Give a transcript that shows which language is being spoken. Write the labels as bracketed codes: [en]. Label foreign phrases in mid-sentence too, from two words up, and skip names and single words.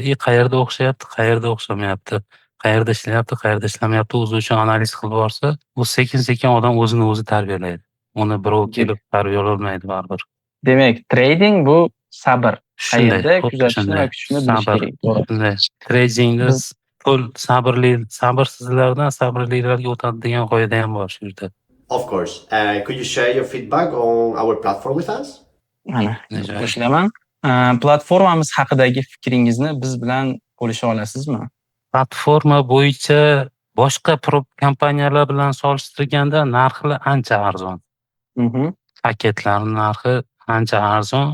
[uz] Qayerda o'xshayapti, qayerda o'xshamayapti, qayerda ishlayapti, qayerda ishlamayapti, o'zi uchun analiz qilib borsa, u sekin-sekin odam o'zini o'zi tarbiyalaydi. Uni birov kelib tarbiyalay olmaydi baribir. Demak, trading bu sabr. Qayerda kuzatishni va kutishni bilish kerak. Shunday. Tradingda pul sabrsizlardan sabrlilarga o'tadi degan qoida ham bor shu yerda. [en] Of course. Could you share your feedback on our platform with us? [uz] Mana, qo'shilaman. Platformamiz haqidagi fikringizni biz bilan bo'lisha olasizmi? Platforma bo'yicha boshqa kompaniyalar bilan solishtirganda narxlar ancha arzon. Paketlarning narxi ancha arzon.